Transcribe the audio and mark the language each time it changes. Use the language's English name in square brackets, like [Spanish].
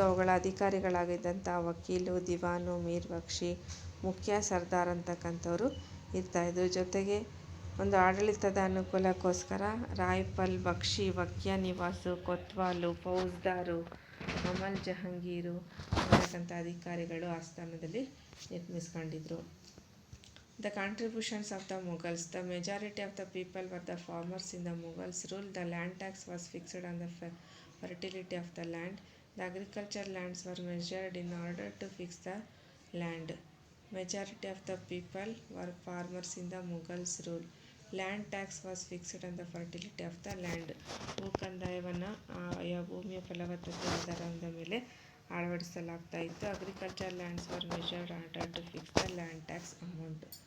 [Kannada] ಅವುಗಳ ಅಧಿಕಾರಿಗಳಾಗಿದ್ದಂಥ ವಕೀಲು, ದಿವಾನು, ಮೀರ್ಬಕ್ಷಿ, ಮುಖ್ಯ ಸರ್ದಾರ್ ಅಂತಕ್ಕಂಥವ್ರು ಇರ್ತಾಯಿದ್ರು. ಜೊತೆಗೆ ಒಂದು ಆಡಳಿತದ ಅನುಕೂಲಕ್ಕೋಸ್ಕರ ರಾಯ್ಪಾಲ್, ಬಕ್ಷಿ, ವಕಿಯ ನಿವಾಸು, ಕೊತ್ವಾಲು, ಫೌಜ್ದಾರು, ಅಮಲ್, ಜಹಂಗೀರು ಅಂತಕ್ಕಂಥ ಅಧಿಕಾರಿಗಳು ಆಸ್ಥಾನದಲ್ಲಿ ನಿರ್ಮಿಸ್ಕೊಂಡಿದ್ರು. [English] The contributions of the Mughals. The majority of the people were the farmers in the Mughals' rule. The land tax was fixed on the fertility of the land. The agricultural lands were measured in order to fix the land. Majority of the people were farmers in the Mughals' rule. Land tax was fixed on the fertility of the land. [Kannada] ಭೂಕಂದಾಯವನ್ನು ಆಯಾ ಭೂಮಿಯ ಫಲವತ್ತತೆ ಆಧಾರದ ಮೇಲೆ ಅಳವಡಿಸಲಾಗ್ತಾ ಇತ್ತು. [English] Agriculture lands were measured order to fix the land tax amount.